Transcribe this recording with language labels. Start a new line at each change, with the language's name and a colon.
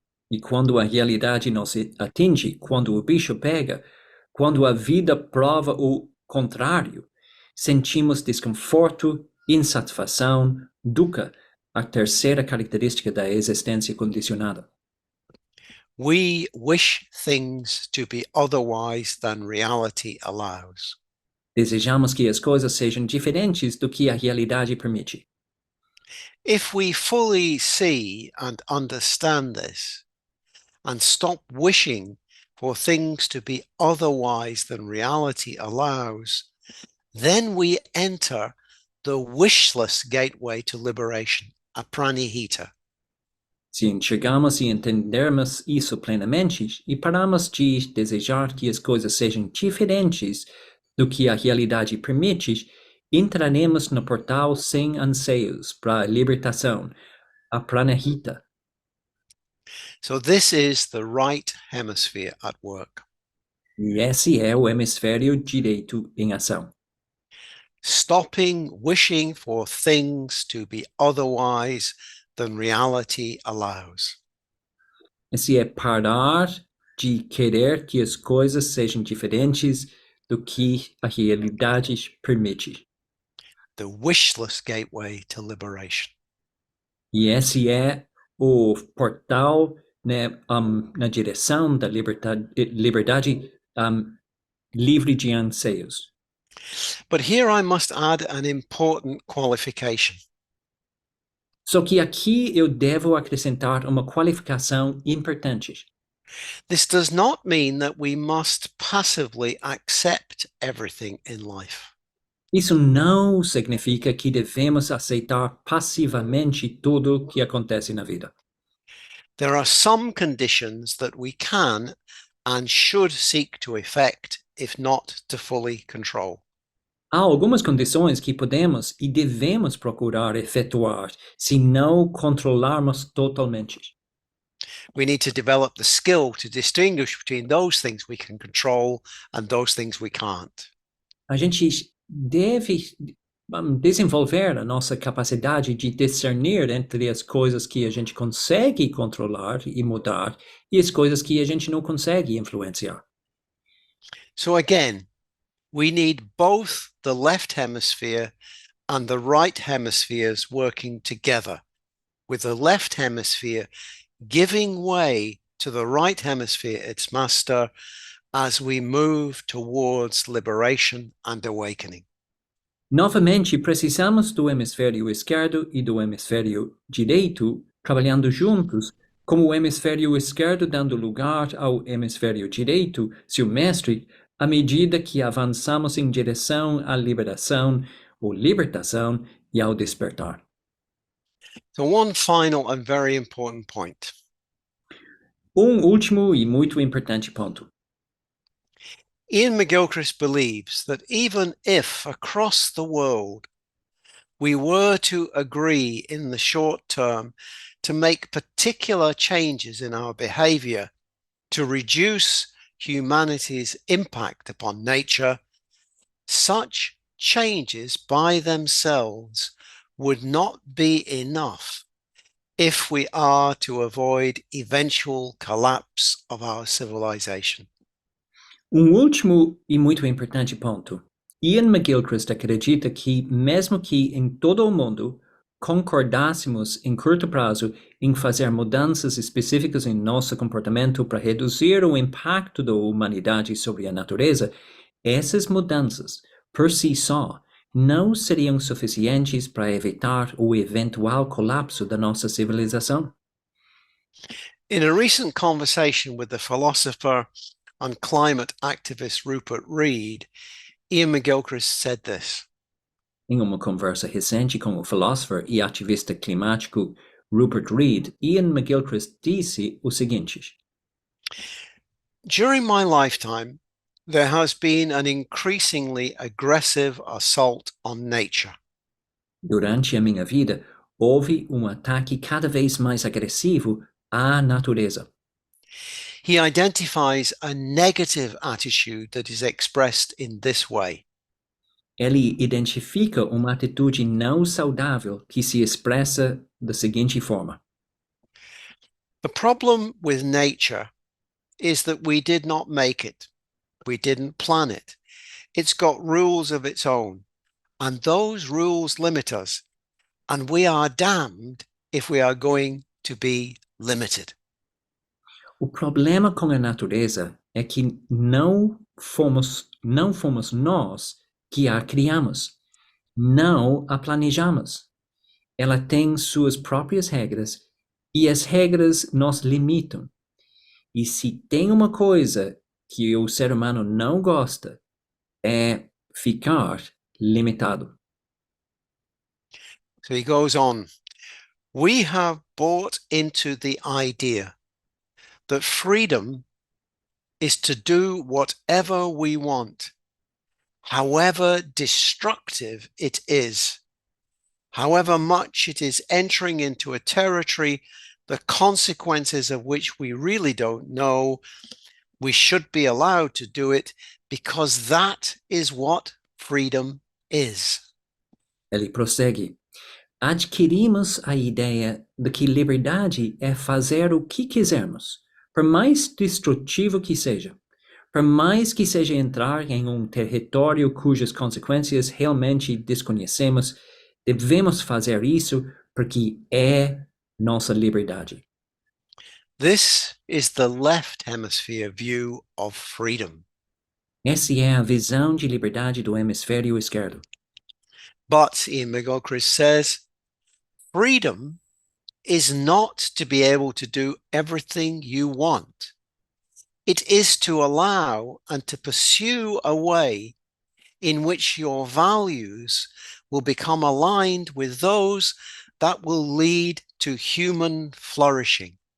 Portuguese: E quando a realidade nos atinge, quando o bicho pega, quando a vida prova o contrário, sentimos desconforto, insatisfação, dukkha, a terceira característica da existência condicionada.
English: We wish things to be otherwise than reality allows.
Portuguese: Desejamos que as coisas sejam diferentes do que a realidade permite.
English: If we fully see and understand this, and stop wishing for things to be otherwise than reality allows, then we enter the wishless gateway to liberation, a pranihita.
Portuguese: Se enxergamos e entendermos isso plenamente e paramos de desejar que as coisas sejam diferentes do que a realidade permite, entraremos no portal sem anseios para a libertação, a pranahita.
English: So this is the right hemisphere at work.
Portuguese: E esse é o hemisfério direito em ação.
English: Stopping wishing for things to be otherwise than reality allows.
Portuguese: Esse é parar de querer que as coisas sejam diferentes do que a realidade permite.
English: The wishless gateway to liberation.
Portuguese: E esse é o portal, né, na direção da liberdade livre de anseios.
English: But here I must add an important qualification.
Portuguese: Só que aqui eu devo acrescentar uma qualificação importante.
English: This does not mean that we must passively accept everything in life.
Portuguese: Isso não significa que devemos aceitar passivamente tudo que acontece na vida.
English: There are some conditions that we can and should seek to effect, if not to fully control.
Portuguese: Há algumas condições que podemos e devemos procurar efetuar se não controlarmos totalmente.
English: We need to develop the skill to distinguish between those things we can control and those things we can't.
Portuguese: A gente deve desenvolver a nossa capacidade de discernir entre as coisas que a gente consegue controlar e mudar e as coisas que a gente não consegue influenciar.
English: So again, we need both the left hemisphere and the right hemispheres working together, with the left hemisphere giving way to the right hemisphere, its master, as we move towards liberation and awakening.
Portuguese: Novamente, precisamos do hemisfério esquerdo e do hemisfério direito trabalhando juntos, como o hemisfério esquerdo dando lugar ao hemisfério direito, seu mestre, à medida que avançamos em direção à liberação ou libertação e ao despertar.
English: So one final and very important point.
Portuguese: Último e muito importante ponto.
English: Iain McGilchrist believes that even if across the world we were to agree in the short term to make particular changes in our behavior to reduce humanity's impact upon nature, such changes by themselves would not be enough if we are to avoid eventual collapse of our civilization.
Portuguese: Último e muito importante ponto. Iain McGilchrist acredita que, mesmo que em todo o mundo concordássemos em curto prazo em fazer mudanças específicas em nosso comportamento para reduzir o impacto da humanidade sobre a natureza, essas mudanças, por si só, não seriam suficientes para evitar o eventual colapso da nossa civilização.
English: In a recent conversation with the philosopher and climate activist Rupert Read, Iain McGilchrist said this.
Portuguese: Em uma conversa recente com o filósofo e ativista climático Rupert Read, Iain McGilchrist disse o seguinte:
English: During my lifetime, there has been an increasingly aggressive assault on nature.
Portuguese: Durante a minha vida, houve ataque cada vez mais agressivo à natureza.
English: He identifies a negative attitude that is expressed in this way.
Portuguese: Ele identifica uma atitude não saudável que se expressa da seguinte forma:
English: The problem with nature is that we did not make it. We didn't plan it. It's got rules of its own, and those rules limit us, and we are damned if we are going to be limited.
Portuguese: O problema com a natureza é que não fomos nós que a criamos, não a planejamos. Ela tem suas próprias regras e as regras nos limitam. E se tem uma coisa que o ser humano não gosta, é ficar limitado.
English: So he goes on. We have bought into the idea that freedom is to do whatever we want, however destructive it is, however much it is entering into a territory, the consequences of which we really don't know. We should be allowed to do it because that is what freedom is.
Portuguese: Ele prossegue. Adquirimos a ideia de que liberdade é fazer o que quisermos, por mais destrutivo que seja, por mais que seja entrar em território cujas consequências realmente desconhecemos, devemos fazer isso porque é nossa liberdade.
English: This is the left hemisphere view of freedom.
Portuguese: Essa é a visão de liberdade do hemisfério esquerdo.
English: But, Iain McGilchrist says, freedom is not to be able to do everything you want. It is to allow and to pursue a way in which your values will become aligned with those that will lead to human flourishing.